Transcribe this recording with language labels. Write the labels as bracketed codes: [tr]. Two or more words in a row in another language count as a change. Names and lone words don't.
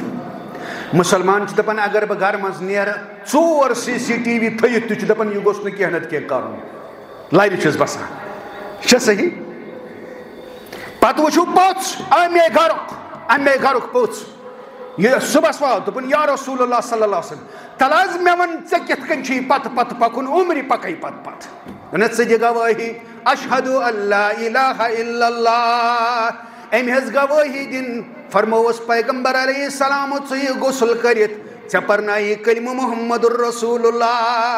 [ks] مُسلمان چھِ دپان اگر بہٕ گرٕ منٛز نیرٕ 4 CCTV تھٲیِتھ تہِ چھُ دپان یہِ گوٚژھ نہٕ کینٛہہ نتہٕ کینٛہہ کرُن. لبہِ چھُس بسان. چھا صحیح؟ پتہٕ وٕچھو پوٚژھ امے گرُک پوٚژھ. یہِ صُبحس وات دوٚپُن [ar] یا رسول اللہ صلی اللہ علیہ وسلم [ks] تل حظ مےٚ وَن ژےٚ کِتھ کٔنۍ چھُے پتہٕ پکُن عمرِ پکے پتہٕ. دوٚپنس ژٕ دِ گوٲہی [ar] اشہدُ اللہ الہ الا اللہ. [ks] أمۍ ہیٚژ گوٲہی دِنۍ. فرمووُس پیغمبر [ar] علیہ السلام [ks] ژٕ یہِ غسل کٔرِتھ ژےٚ پرنایی کلمہ [ar] محمد الرسول اللہ.